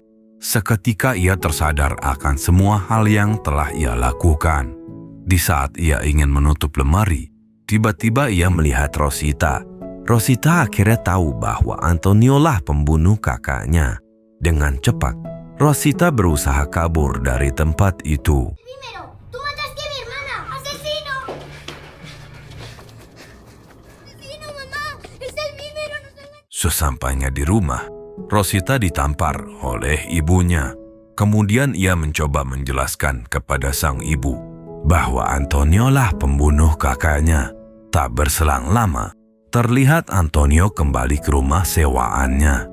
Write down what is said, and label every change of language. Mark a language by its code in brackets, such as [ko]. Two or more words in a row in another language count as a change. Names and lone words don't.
[id] Seketika ia tersadar akan semua hal yang telah ia lakukan. Di saat ia ingin menutup lemari, tiba-tiba ia melihat Rosita. Rosita akhirnya tahu bahwa Antonio lah pembunuh kakaknya. Dengan cepat, Rosita berusaha kabur dari tempat itu. [es] Primero, tú mataste a mi hermana. ¡Asesino! ¡Asesino, mamá! ¡Es el primero! ¡No soy la... [id] Sesampainya di rumah, Rosita ditampar oleh ibunya. Kemudian ia mencoba menjelaskan kepada sang ibu bahwa Antonio lah pembunuh kakaknya. Tak berselang lama, terlihat Antonio kembali ke rumah sewaannya.